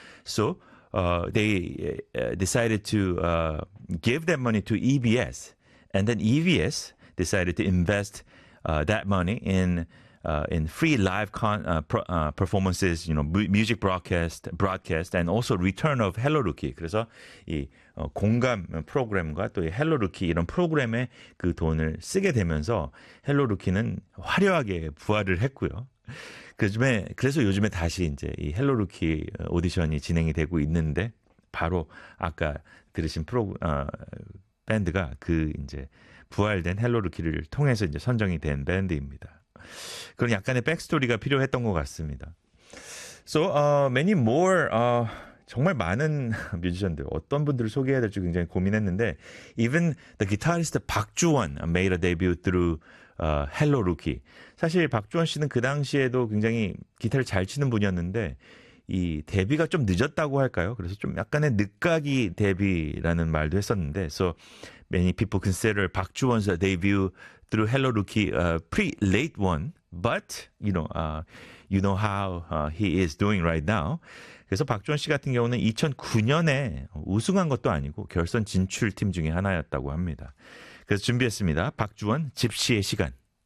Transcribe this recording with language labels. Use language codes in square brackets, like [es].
[en] So they decided to give that money to EBS, and then EBS decided to invest that money in free live performances, music broadcast, and also return of Hello Rookie. [ko] 그래서 이 공감 프로그램과 또 헬로 루키 이런 프로그램에 그 돈을 쓰게 되면서 헬로 루키는 화려하게 부활을 했고요. 그래서 요즘에 다시 이제 이 헬로 루키 오디션이 진행이 되고 있는데 바로 아까 들으신 밴드가 그 이제 부활된 헬로 루키를 통해서 이제 선정이 된 밴드입니다. 그런 약간의 백스토리가 필요했던 것 같습니다. [en] So many more [ko] 정말 많은 뮤지션들, 어떤 분들을 소개해야 될지 굉장히 고민했는데 [en] even the guitarist 박주원 made a debut through Hello Rookie. 사실 박주원 씨는 그 당시에도 굉장히 기타를 잘 치는 분이었는데 이 데뷔가 좀 늦었다고 할까요? [ko] 그래서 좀 약간의 늦가기 데뷔라는 말도 했었는데 [en] So many people consider 박주원's debut through Hello Rookie a pretty late one. But, you know how he is doing right now. [ko] 그래서 박주원 씨 같은 경우는 2009년에 우승한 것도 아니고 결선 진출팀 중에 하나였다고 합니다. 그래서 준비했습니다. 박주원 집시의 시간.